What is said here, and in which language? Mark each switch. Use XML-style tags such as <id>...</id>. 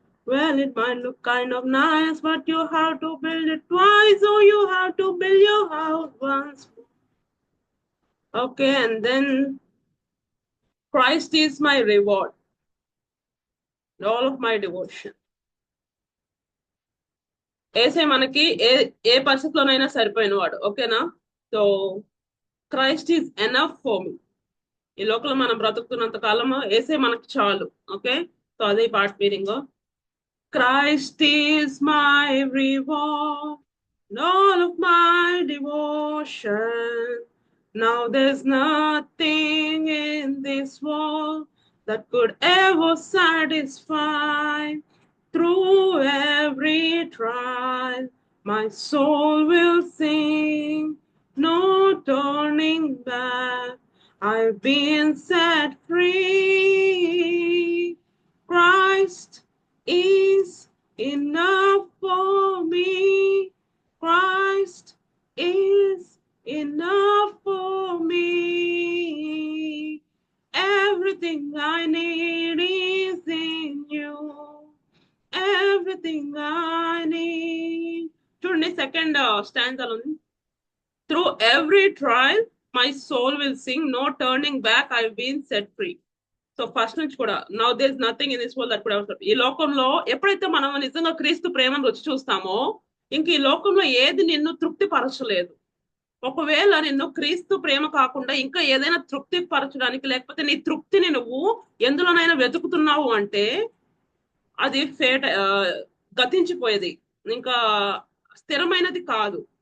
<en>Well, it might look kind of nice, but you have to build it twice, or you have to build your house once more. Okay, and then Christ is my reward, all of my devotion.</en> <te>ఏసే మనకి ఏ ఏ పరిస్థితిలోనైనా సరిపోయిన వాడు. ఓకేనా?</te> <en>So Christ is enough for me.</en> <te>ఈ లోకంలో మనం బ్రతుకుతున్నంత కాలము ఏసే మనకి చాలు. ఓకే, సో అదే ఈ పాట meaning.</te> <en>Christ is my reward, all of my devotion. Now there's nothing in this world that could ever satisfy. Through every trial, my soul will sing, no turning back. I've been set free. Christ is enough for me. Christ is enough for me. Everything I need is in you. Everything I need.</en> <te>చూడండి, second స్టాంజాలో ఉంది.</te> <en>Through every trial, my soul will sing, no turning back, I've been set free.</en> <te>So first నుంచి కూడా</te> <en>Now there is nothing in this world that could ever.</en> <te>ఈ లోకంలో ఎప్పుడైతే మనం నిజంగా క్రీస్తు ప్రేమను రుచి చూస్తామో, ఇంక ఈ లోకంలో ఏది నిన్ను తృప్తి పరచలేదు. ఒకవేళ నిన్ను క్రీస్తు ప్రేమ కాకుండా ఇంకా ఏదైనా తృప్తి పరచడానికి, లేకపోతే నీ తృప్తిని నువ్వు ఎందులోనైనా వెతుకుతున్నావు అంటే అది గతించిపోయేది, ఇంకా స్థిరమైనది కాదు.</te>